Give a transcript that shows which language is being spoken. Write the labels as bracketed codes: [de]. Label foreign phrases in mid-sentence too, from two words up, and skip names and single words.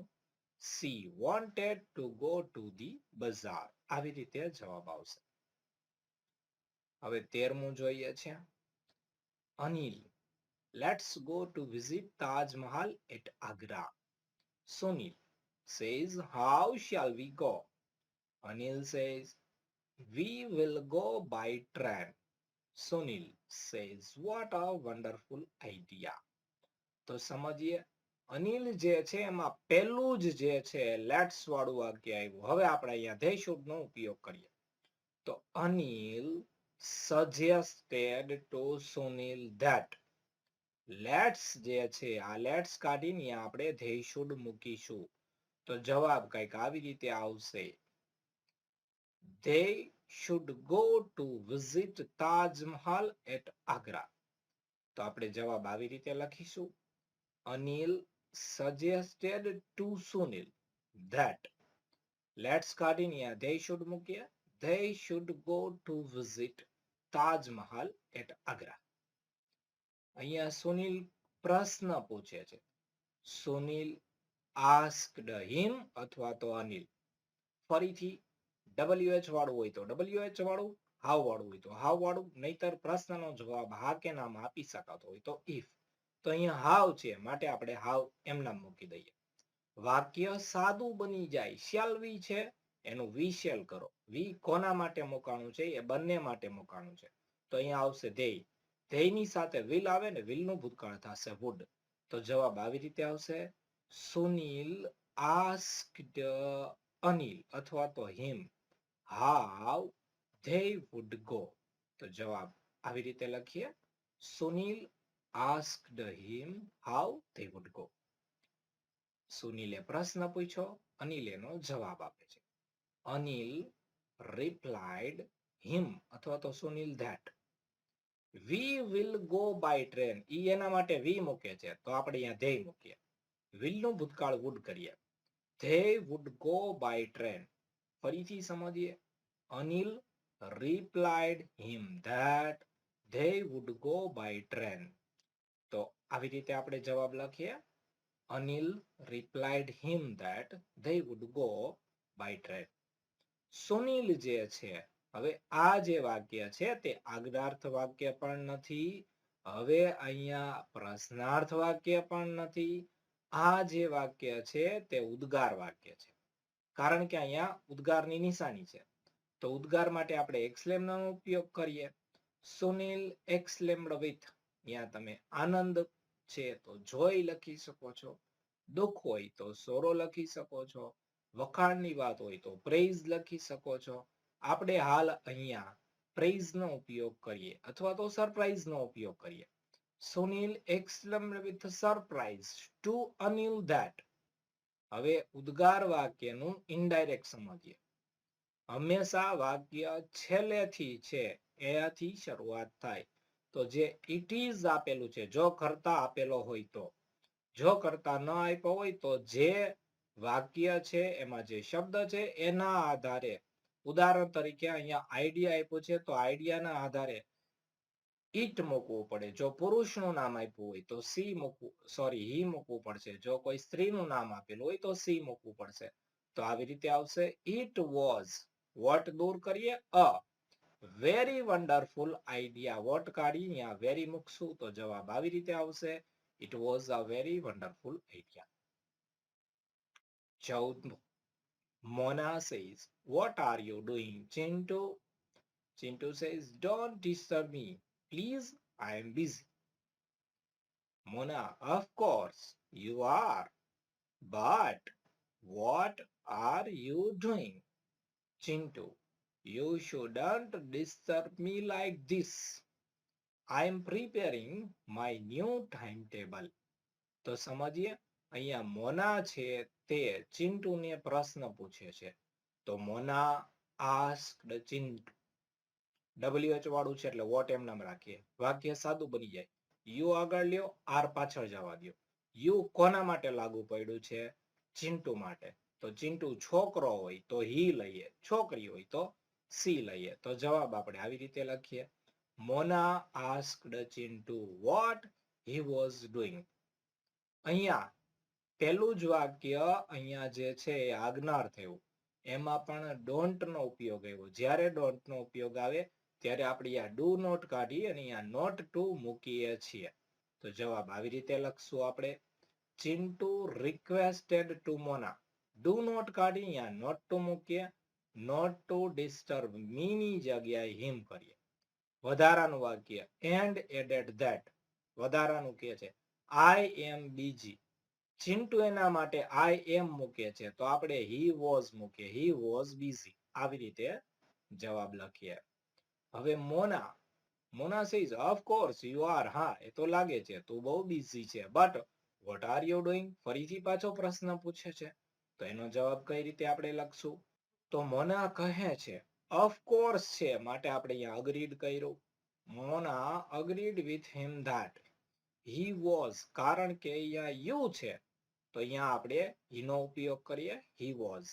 [en] She wanted to go to the bazaar. [gu] આવી રીતે જવાબ આવશે. હવે 13મું જોઈએ છે, [en] Anil let's go to visit Taj Mahal at Agra. સુનિલ says, how shall we go? Anil says, we will go by train. Sunil says, what a wonderful idea. [gu] તો સમજીએ, અનિલ જે છે એમાં પહેલું જ જે છે લેટ્સ વાળું વાક્ય આવ્યું. હવે આપણે અહીંયા [en] they should [gu] નો ઉપયોગ કરીએ તો અનિલ [en] suggested to Sunil that. [gu] લેટ્સ જે છે આ લેટ્સ કાઢીને આપણે [en] they should [gu] મૂકીશું તો જવાબ કંઈક આવી રીતે આવશે, [en] they should go to visit Taj Mahal at Agra. [gu] તો આપણે જવાબ આવી રીતે લખીશું. [en] Anil suggested to Sunil that, let's [gu] કાઢીને અહીંયા [en] they should મૂકીએ. They should go to visit Taj Mahal at Agra. [gu] અહીંયા સુનિલ પ્રશ્ન પૂછે છે. સુનિલ [en] asked him [gu] અથવા તો અનિલ. ફરીથી WH વાળું હોય તો WH વાળું, હાવ વાળું હોય તો હાવ વાળું, નહીતર પ્રશ્નનો જવાબ હા કે નામ આપી શકાતો હોય તો if. તો અહીંયા હાવ છે માટે આપણે હાવ એમ નામ મૂકી દઈએ. વાક્ય સાદું બની જાય. [en] shall we [gu] છે એનું [en] we shall [gu] કરો. we કોના માટે મૂકાણું છે? એ બંને માટે મૂકાણું છે. તો અહીંયા આવશે they. they ની સાથે will આવે ને will નું ભૂતકાળ થશે would. તો જવાબ આવી રીતે આવશે. સુનિલ asked અનિલ અથવા તો him [en] how they would go. [gu] તો જવાબ આવી રીતે લખીએ. [en] સુનિલ asked him how they would go. [gu] સુનિલે પ્રશ્ન પૂછ્યો, અનિલ એનો જવાબ આપે છે. [en] અનિલ replied him [gu] અથવા તો [en] સુનિલ that we will go by train. [gu] ઈ એના માટે we મૂકે છે તો આપણે અહીંયા they મૂકીએ. will નું ભૂતકાળ would કરીએ. [en] they would go by train. [gu] ફરીથી સમજીએ. [en] અનિલ replied him that they would go by train. [gu] તો આવી રીતે આપણે જવાબ લખીએ. [en] અનિલ replied him that they would go by train. [gu] સુનિલ જે છે, હવે આ જે વાક્ય છે તે આજ્ઞાર્થ વાક્ય પણ નથી. હવે અહીંયા પ્રશ્નાર્થ વાક્ય પણ નથી. આ જે વાક્ય છે તે ઉદ્ગાર વાક્ય છે. કારણ કે અહીંયા ઉદ્ગારની નિશાની છે. તો ઉદ્ગાર માટે આપણે exclaimનો ઉપયોગ કરીએ. [en] સુનિલ exclaimed with. [gu] અહીંયા તમે આનંદ છે તો joy લખી શકો છો. દુઃખ હોય તો sorrow લખી શકો છો. વખાણની વાત હોય તો praise લખી શકો છો. આપણે હાલ અહીંયા praise નો ઉપયોગ કરીએ અથવા તો surprise નો ઉપયોગ કરીએ. [en] સુનિલ exclaimed with surprise to Anil that. [gu] હવે ઉદ્ગાર વાક્યનું ઇનડાયરેક્ટ સમજીએ. હંમેશા વાક્ય છેલ્લેથી છે એથી શરૂઆત થાય. તો જે [en] it is [gu] આપેલું છે, જો કરતા આપેલો હોય તો. જો કરતા ન આપ્યો હોય તો જે વાક્ય છે એમાં જે શબ્દ છે એના આધારે, ઉદાહરણ તરીકે અહીંયા આઈડિયા આપ્યું છે તો આઈડિયાના આધારે it મૂકવું પડે. જો પુરુષનું નામ આપ્યું હોય તો he મૂકવું પડશે. જો કોઈ સ્ત્રીનું નામ આપેલું હોય તો she મૂકવું પડશે. તો આવી રીતે આવશે. [en] it was, what [gu] દૂર કરીએ, [en] a very wonderful idea. [gu] what કાઢી અહીંયા very મૂકશું તો જવાબ આવી રીતે આવશે. [en] it was a very wonderful idea. 14. Mona says, what are you doing, Chintu? Chintu says, don't disturb me. Please, I am busy. Mona, of course, you are. But what are you doing? Chintu, you shouldn't disturb me like this. I am preparing my new timetable. [gu] તો સમજીએ. અહીંયા મોના છે તે ચિંટુને પ્રશ્ન પૂછે છે. તો મોના asked ચિંટુ. WH વાળું છે એટલે what એમ નામ રાખીએ. વાક્ય સાદું બની જાય. યુ આગળ લ્યો, આર પાછળ જવા દો. યુ કોના માટે લાગુ પડ્યું છે? ચિંટુ માટે. તો ચિંટુ છોકરો હોય તો હી લઈએ, છોકરી હોય તો સી લઈએ. તો જવાબ આપણે આવી રીતે લખીએ. મોના asked ચિંટુ [en] what he was doing. [gu] અહીંયા પહેલું જ વાક્ય અહીંયા જે છે એ આજ્ઞાર થયું. એમાં પણ ડોન્ટ નો ઉપયોગ આવ્યો. જ્યારે ડોન્ટ નો ઉપયોગ આવે ત્યારે આપણે આ [en] do not [gu] કાઢી અને અહીંયા [en] not to [gu] મૂકીએ છીએ. તો જવાબ આવી રીતે લખશું આપણે. [en] Chintu requested to Mona. do not [gu] કાઢી અહીંયા [en] not to [gu] મૂકીએ. [en] not to disturb me [gu] ની જગ્યાએ હિમ કરીએ. વધારાનું વાક્ય [en] and added that. [gu] વધારાનું કે છે [en] I am busy. [gu] ચિંટુ એના માટે [en] I am [gu] મૂકે છે તો આપણે [en] he was [gu] મૂકીએ. [en] he was busy. [gu] આવી રીતે જવાબ લખીએ. [en] હવે મોના says, of course you are. [gu] હા, એ તો લાગે છે તું બહુ બિઝી છે. [en] but what are you doing? [gu] ફરીથી પાછો પ્રશ્ન પૂછે છે. તો એનો જવાબ કઈ રીતે આપણે લખશું? તો મોના કહે છે ઓફકોર્સ છે માટે આપણે અહીંયા અગ્રીડ કર્યું. [en] Mona agreed with him that he was, [gu] કારણ કે અહીંયા યુ છે તો અહીંયા આપણે હી નો ઉપયોગ કરીએ, [en] he was.